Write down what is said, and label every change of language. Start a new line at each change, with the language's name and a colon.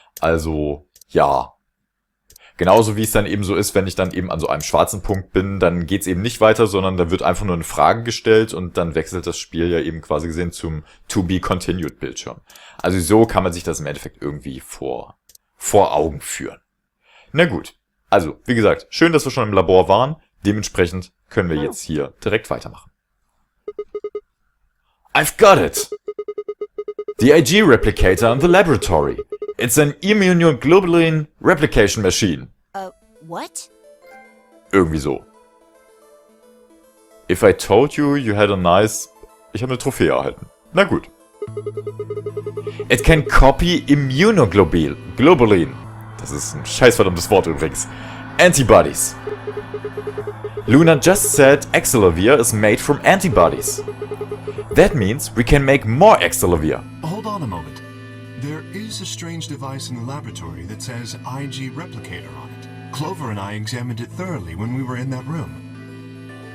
German: Also, ja. Genauso wie es dann eben so ist, wenn ich dann eben an so einem schwarzen Punkt bin, dann geht's eben nicht weiter, sondern da wird einfach nur eine Frage gestellt und dann wechselt das Spiel ja eben quasi gesehen zum To-Be-Continued-Bildschirm. Also so kann man sich das im Endeffekt irgendwie vor Augen führen. Na gut, also wie gesagt, schön, dass wir schon im Labor waren. Dementsprechend können wir jetzt hier direkt weitermachen.
English: I've got it! The IG replicator in the laboratory. It's an immunoglobulin replication machine. What?
German: Irgendwie so.
English: If I told you you had a nice...
German: Ich habe eine Trophäe erhalten. Na gut.
English: It can copy immunoglobulin.
German: Das ist ein scheißverdammtes Wort übrigens.
English: Antibodies. Luna just said Axelavir is made from antibodies. That means we can make more Axelavir. Hold on a moment. There is a strange device in the laboratory that says IG replicator on it. Clover and I examined it thoroughly when we were in that room.